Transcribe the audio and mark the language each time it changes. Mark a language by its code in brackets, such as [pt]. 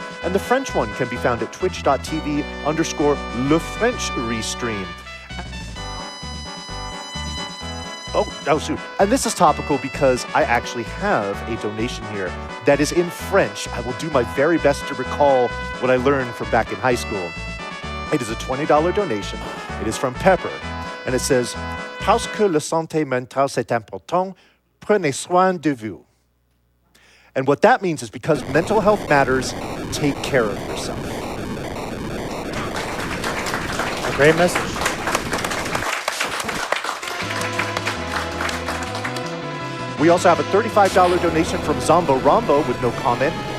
[en] And the French one can be found at twitch.tv/Le French Restream. Oh, shoot. And this is topical because I actually have a donation here that is in French. I will do my very best to recall what I learned from back in high school. It is a $20 donation. It is from Pepper. And it says, [fr] Parce que la santé mentale c'est important, prenez soin de vous. [en] And what that means is because mental health matters, take care of yourself. A great message. We also have a $35 donation from Zombo Rombo with no comment.